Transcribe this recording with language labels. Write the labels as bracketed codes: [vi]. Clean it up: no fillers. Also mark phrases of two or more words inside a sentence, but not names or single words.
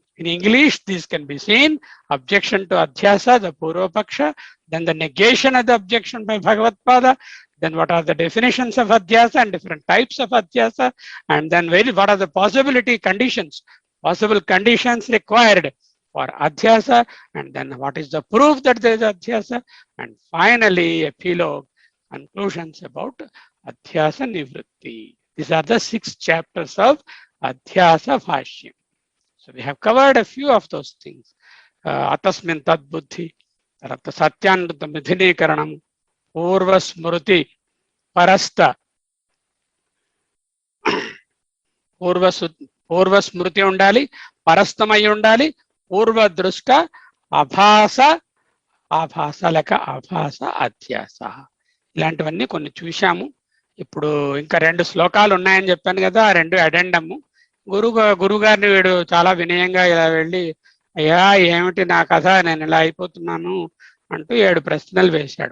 [en] In English, these can be seen: objection to Adhyasa, the [sa] पूर्व पक्ष, [en] then the negation of the objection by Bhagavad-pada, then what are the definitions of Adhyasa and different types of Adhyasa, and then what are the possible conditions required for Adhyasa, and then what is the proof that there is Adhyasa, and finally epilogue, conclusions about [sa] अध्यास निवृत्ति. [en] These are the 6 chapters of Adhyasa Bhashyam. So we have covered a few of those things. [sa] अतस्मिन् तद् बुद्धि, तरत सत्यानृत मिधिनीकरणम्, पूर्व स्मृति परस्त, पूर्व स्मृति ఉండాలి, परस्तमै ఉండాలి, पूर्व दृष्ट, आभास, [te] లేక ఆభాస అధ్యాస. ఇలాంటివన్నీ కొన్ని చూశాము. ఇప్పుడు ఇంకా 2 శ్లోకాలు ఉన్నాయని చెప్పాను కదా, ఆ 2 అడెండము. గురుగారిని వీడు చాలా వినయంగా ఇలా వెళ్ళి, అయ్యా ఏమిటి నా కథ, నేను ఇలా అయిపోతున్నాను అంటూ 7 ప్రశ్నలు వేశాడు.